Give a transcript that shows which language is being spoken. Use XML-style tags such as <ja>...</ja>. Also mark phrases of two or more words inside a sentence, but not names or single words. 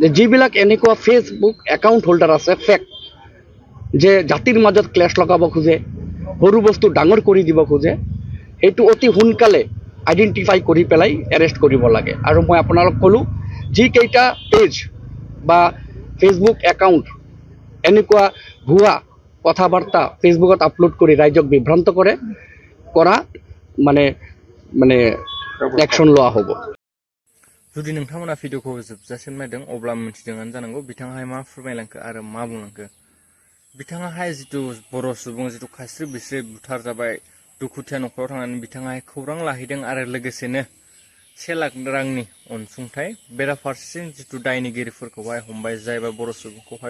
<as>যিবিলাক এনেকুৱা ফেচবুক</as> <en>account holder</en> <as>আছে ফেক যে জাতিৰ মাজত ক্লেশ লগাব খোজে সৰু বস্তু ডাঙৰ কৰি দিব খোজে সেইটো অতি সোনকালে আইডেণ্টিফাই কৰি পেলাই এৰেষ্ট কৰিব লাগে আৰু মই আপোনালোক ক'লোঁ যিকেইটা পেজ বা ফেচবুক একাউণ্ট এনেকুৱা ভুৱা কথা বাৰ্তা ফেচবুকত আপলোড কৰি ৰাইজক বিভ্ৰান্ত কৰা মানে</as> <brx>एक्शन लोआ होबो जुदि नोंथांमोना भिडिअखौ जोबजासिम नायदों अब्ला मिथिदोंआनो जानांगौ बिथाङाहाय मा फोरमायलांखो आरो मा बुंलांखो बिथाङाहाय जितु बर' सुबुं जितु खास्रि बिस्रि बुथार जाबाय दुखुथिया न'खराव थांनानै बिथाङाहाय खौरां लाहैदों आरो लोगोसेनो से लाख रांनि अनसुंथाइ बेराफारसेथिं जिथु दायनिगिरिफोरखौहाय हमबाय जायबा बर' सुबुंखौहाय</brx>